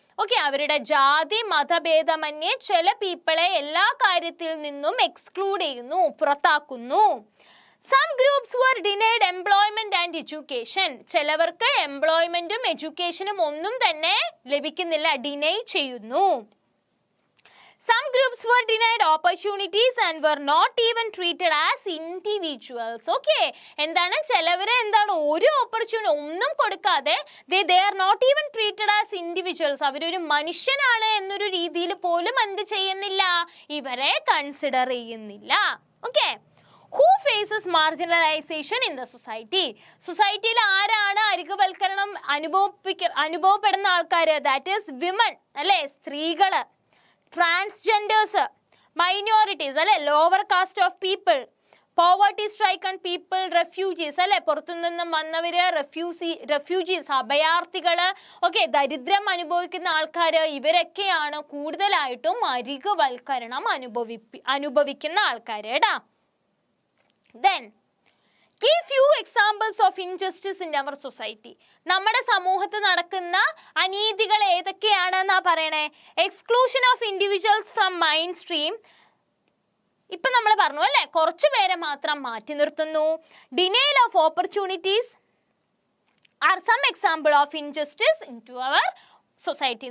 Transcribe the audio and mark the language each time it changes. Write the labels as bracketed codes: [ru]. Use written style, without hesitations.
[ml] Okay, അവരുടെ ജാതി മതഭേദമന്യേ ചില പീപ്പിളെ എല്ലാ കാര്യത്തിൽ നിന്നും എക്സ്ക്ലൂഡ് ചെയ്യുന്നു, പുറത്താക്കുന്നു. [en] Some groups were denied employment and education. [ml] ചിലവർക്ക് എംപ്ലോയ്മെന്റും എഡ്യൂക്കേഷനും ഒന്നും തന്നെ ലഭിക്കുന്നില്ല, ഡിനൈ ചെയ്യുന്നു. [en] Some groups were denied opportunities and were not even treated as individuals. [ml] Okay, എന്താണ്? ചിലവരെ എന്താണ് ഒരു ഓപ്പർച്യൂണിറ്റി ഒന്നും കൊടുക്കാതെ [en] they are not even treated as individuals. [ml] അവരൊരു മനുഷ്യനാണ് എന്നൊരു രീതിയിൽ പോലും എന്ത് ചെയ്യുന്നില്ല? ഇവരെ കൺസിഡർ ചെയ്യുന്നില്ല. [en] Okay, who faces marginalization in the society? [ml] സൊസൈറ്റിയിൽ ആരാണ് അരികുവൽക്കരണം അനുഭവപ്പെടുന്ന ആൾക്കാർ? [en] that is women, [ml] അല്ലേ, സ്ത്രീകൾ, ട്രാൻസ്ജെൻഡേഴ്സ്, മൈനോറിറ്റീസ്, അല്ലെ, [en] lower caste of people, poverty stricken people, [ml] refugees, അല്ലെ, പുറത്തുനിന്നും വന്നവര്, റെഫ്യൂജീസ്, അഭയാർത്ഥികൾ, ഓക്കെ, ദരിദ്രം അനുഭവിക്കുന്ന ആൾക്കാർ, ഇവരൊക്കെയാണ് കൂടുതലായിട്ടും അരികുവൽക്കരണം അനുഭവിക്കുന്ന ആൾക്കാർ കേട്ടാ. [en] Then give few examples of injustice in our society. [ml] നമ്മുടെ സമൂഹത്തിൽ നടക്കുന്ന അനീതികൾ ഏതൊക്കെയാണെന്നാ പറയണേ? [en] Exclusion of individuals from mainstream. [ml] ഇപ്പം നമ്മൾ പറഞ്ഞു അല്ലേ, കുറച്ചു പേരെ മാത്രം മാറ്റി നിർത്തുന്നു. [en] Denial of opportunities are some example of injustice in to our society.